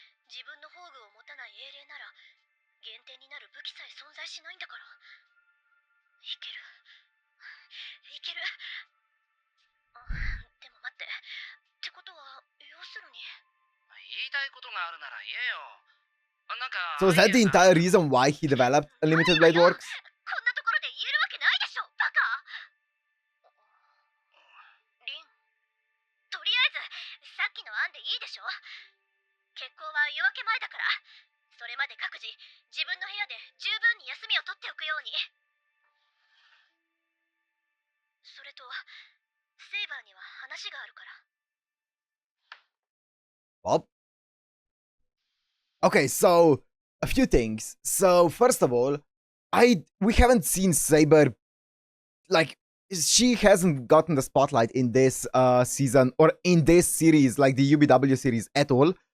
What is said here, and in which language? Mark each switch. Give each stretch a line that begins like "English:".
Japanese: 自分の宝具を持たない英霊なら減点になる武器さえ存在しないんだから。いける。いける。あ、でも待って。ってことは要するに。言いたいことがあるなら言えよ。なんか
English: So is that the entire reason why he developed unlimited blade works?
Japanese: こんなところで言えるわけないでしょ、バカ。リン、とりあえずさっきの案でいいでしょ。決行は夜明け前だから、それまで各自自分の部屋で十分に休みを取っておくように。それとセイバーには話があるから。
English: Well, okay, so a few things. So first of all, we haven't seen Saber, like she hasn't gotten the spotlight in this season or in this series, like the UBW series at all.